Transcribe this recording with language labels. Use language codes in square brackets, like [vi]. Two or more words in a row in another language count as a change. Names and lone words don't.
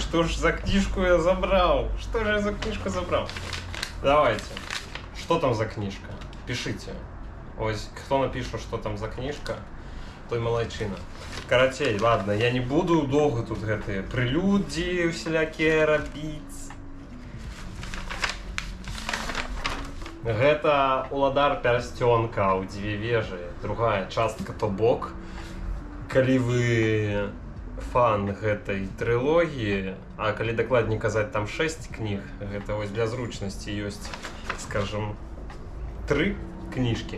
[uk] Що ж за книжку я забрав? Що ж я за книжку забрав? Давайте. Що там за книжка? Пишите. Ось, хто напише, що там за книжка, той молодчина. [ru] Короче, ладно, [uk] я не буду довго тут гэты прелюдії всілякі робити. [be] Гэта уладар пярсцёнка ў 2 вежы, другая частка то бок. Калі вы фан гэтай трылогіі, а калі дакладней казаць, там 6 кніг, гэта вось для зручнасці ёсць, скажем, 3 кніжкі.